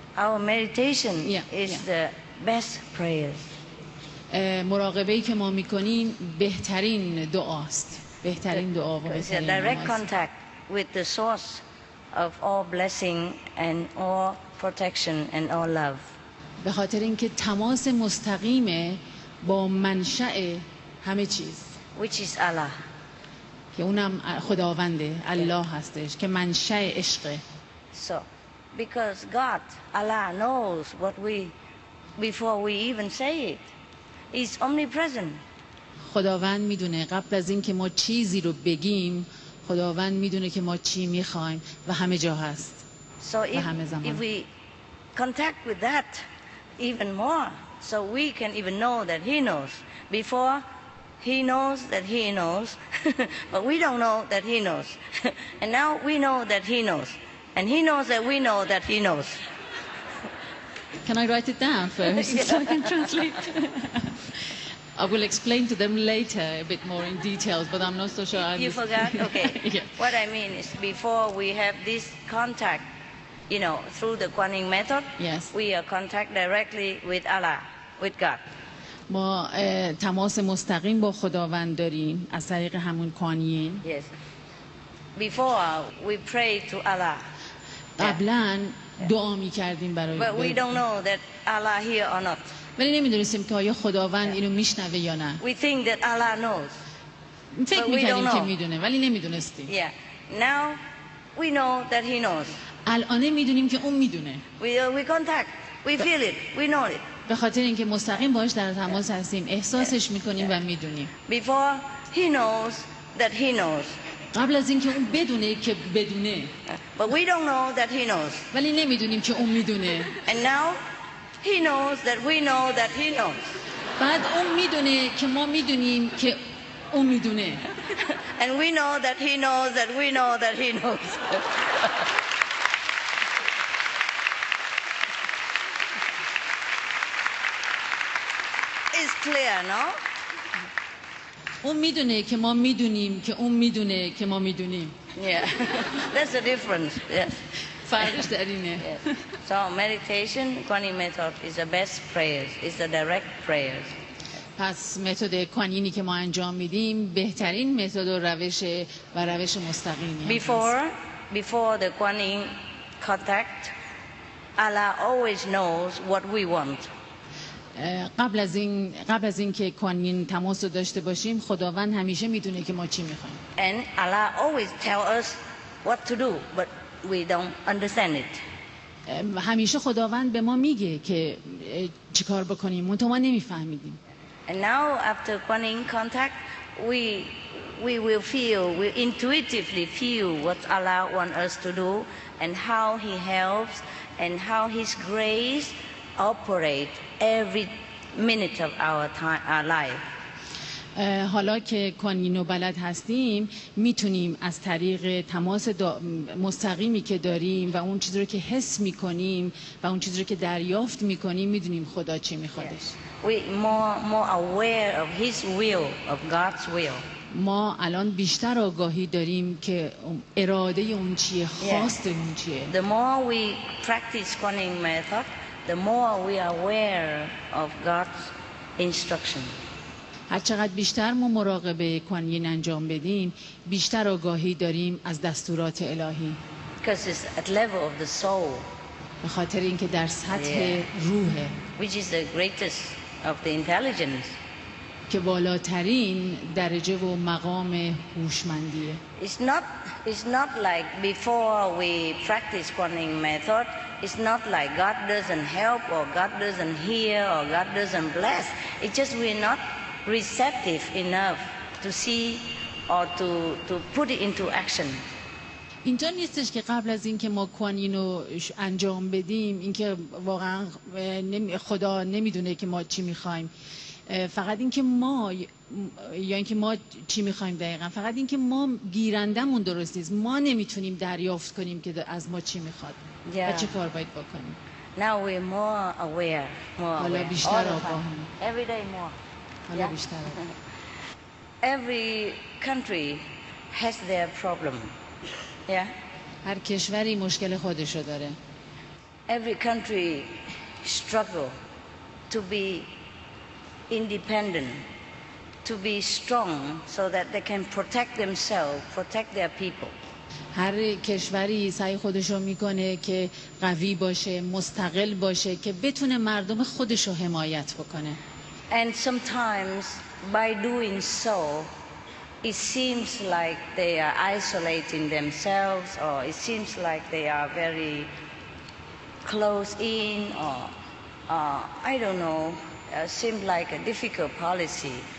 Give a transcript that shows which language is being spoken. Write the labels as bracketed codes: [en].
[en] Our meditation is the best prayers. [fa] مراقبه‌ای که ما می‌کنیم بهترین دعاست. بهترین دعا و بهترین [en] direct contact with the source of all blessing and all protection and all love. [fa] به خاطر اینکه تماس مستقیم با منشأ همه چیز. [en] Which is Allah. [fa] که اونم خداونده، الله هستش که منشأ عشقه. [en] So, because God, Allah knows what before we even say it. He's omnipresent. [fa] خداوند میدونه قبل از اینکه ما چیزی رو بگیم، خداوند میدونه که ما چی میخوایم و همه جا هست. [en] So if we contact with that even more, so we can even know that He knows. Before, He knows that He knows, but we don't know that He knows. And now we know that He knows. And He knows that we know that He knows. Can I write it down first so I can translate? I will explain to them later a bit more in details, but I'm not so sure. You forgot? Okay. Yeah. What I mean is before we have this contact, through the Kuan Yin method, yes. we are contact directly with Allah, with God. [fa] ما تماس مستقیم با خداوند داریم از طریق همون کوان یین. [en] Yes. Before we pray to Allah. [fa] قبلا دعا می‌کردیم برای [en] But we don't know that Allah here or not. [fa] ولی نمی‌دونستیم که آیا خداوند اینو میشنوه یا نه. [en] We think that Allah knows. [fa] فکر می‌کردیم که میدونه ولی نمی‌دونستیم. [en] Yeah. Now we know that he knows. [fa] الان میدونیم که اون میدونه. [en] We contact. We feel it. We know it. [fa] به خاطر اینکه مستقیم باهاش در تماس هستیم، احساسش می‌کنیم و میدونیم. [en] Before he knows that he knows. [fa] قبل از اینکه اون بدونه که بدونه. [en] But we don't know that he knows. [fa] ولی نمیدونیم که اون میدونه. [en] And now he knows that we know that he knows. [fa] بعد اون میدونه که ما میدونیم که اون میدونه. [en] And we know that he knows that we know that he knows. It's clear, no? [fa] اون میدونه که ما میدونیم که اون میدونه که ما میدونیم. [en] Yeah, that's the difference. Yes. [fa] فرقش در اینه. [en] Yes. So meditation, Kuan method is the best prayers. It's the direct prayers. [fa] پس متد کوانینی که ما انجام میدیم بهترین متد و روش مستقیمی. [en] Before the Kuan Yin contact, Allah always knows what we want. [fa] قبل از این که کوانین تماس رو داشته باشیم خداوند همیشه میدونه که ما چی میخوایم. [en] And Allah always tell us what to do, but we don't understand it. [fa] همیشه خداوند به ما میگه که چیکار بکنیم، منتها ما نمیفهمیدیم. [en] And now after Kuan Yin contact, we will feel, we intuitively feel what Allah wants us to do and how He helps and how His grace operates every minute of our life. [fa] حالا که کوانینو بلد هستیم میتونیم از طریق تماس مستقیمی که داریم و اون چیزی رو که حس میکنیم و اون چیزی رو که دریافت میکنیم میدونیم خدا چی میخوادش. [en] We more aware of His will, of God's will. [fa] ما الان بیشتر آگاهی داریم که اراده اون چیه، خواست اون چیه. [en] The more we practice Kuan Yin method, the more we are aware of God's instruction. [fa] هر چقدر بیشتر ما مراقبه کوانین انجام بدیم بیشتر آگاهی داریم از دستورات الهی. [en] Because it's at level of the soul. [fa] به خاطر اینکه در سطح روحه. [en] Which is the greatest of the intelligence. [fa] که بالاترین درجه و مقام هوشمندیه. [en] It's not like before we practice Kuan Yin method. It's not like God doesn't help or God doesn't hear or God doesn't bless. It's just we're not receptive enough to see or to put it into action. [fa] اینطور نیستش که قبل از اینکه ما کوانینو انجام بدیم اینکه واقعا خدا نمیدونه که ما چی میخوایم، فقط اینکه ما یا اینکه ما چی میخوایم دقیقا، فقط اینکه ما گیرندمون درست نیست، ما نمیتونیم دریافت کنیم که از ما چی میخواد و چه کار باید بکنیم. [en] Now we're more aware, [fa] حالا بیشتر آگاهیم. [en] Every day more. [fa] حالا بیشتر. [en] Every country has their problem. Yeah. [fa] هر کشوری مشکل خودشو داره. [en] Every country struggle to be independent, to be strong so that they can protect themselves, protect their people. [fa] هر کشوری سعی خودشو میکنه که قوی باشه، مستقل باشه که بتونه مردم خودشو حمایت بکنه. [en] And sometimes by doing so it seems like they are isolating themselves, or it seems like they are very close in, or I don't know, seems like a difficult policy.